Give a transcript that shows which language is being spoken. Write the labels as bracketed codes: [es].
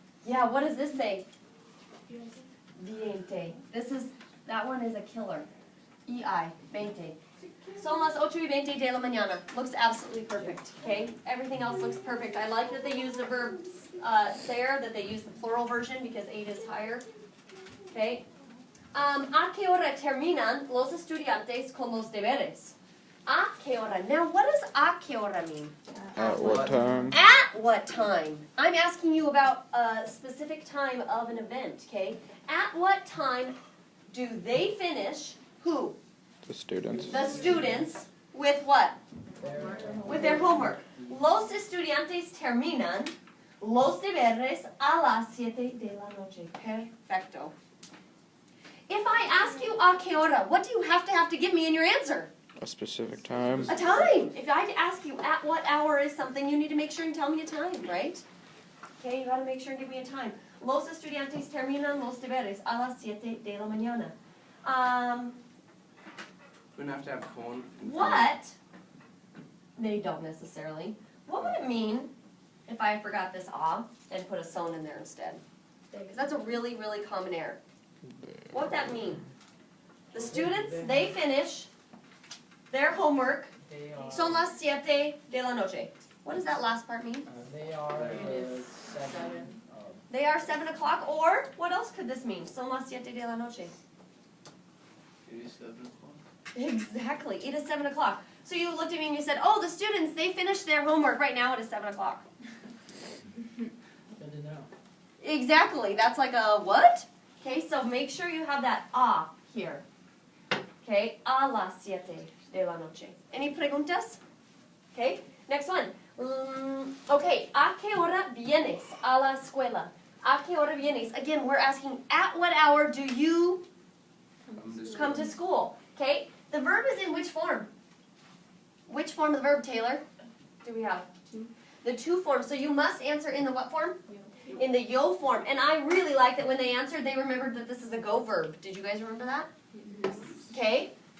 [en] Yeah, what does this say? 20. That one is a killer. [es] EI, 20. Son las 8:20 de la mañana. [en] Looks absolutely perfect, okay? Everything else looks perfect. I like that they use the verb ser, that they use the plural version because 8 is higher. Okay? [es] ¿A qué hora terminan los estudiantes con los deberes? ¿A qué hora? [en] Now, what does [es] ¿a qué hora [en] mean? At what time? At what time? I'm asking you about a specific time of an event, okay? At what time do they finish, who? The students. The students, with what? With their homework. [es] Los estudiantes terminan los deberes a las 7 de la noche. Perfecto. [en] If I ask you [es] a qué hora, [en] what do you have to give me in your answer? A specific time. A time. If I ask you at what hour is something, you need to make sure and tell me a time, right? Okay, you gotta make sure and give me a time. [es] Los estudiantes terminan los deberes a las 7 de la mañana. [en] Wouldn't have to have con. What? They don't necessarily. What would it mean if I forgot this ah and put a son in there instead? Because that's a really, really common error. What would that mean? The students, they finish their homework. [es] Son las 7 de la noche. [en] What does that last part mean? They are It is 7. They are 7 o'clock, or what else could this mean? [es] Son las 7 de la noche. [en] It is 7 o'clock. Exactly. It is 7 o'clock. So you looked at me and you said, oh, the students, they finished their homework. Right now it is 7 o'clock. Good to know. Exactly. That's like a what? Okay, so make sure you have that ah here. Okay, [es] a las 7 de la noche. [en] Any preguntas? Okay, next one. [es] Okay, ¿a qué hora vienes a la escuela? ¿A qué hora vienes? [en] Again, we're asking at what hour do you come to school? Okay, the verb is in which form? Which form of the verb, Taylor? Do we have? the to form. So you must answer in the what form? In the yo form. And I really like that when they answered, they remembered that this is a go verb. Did you guys remember that? Okay.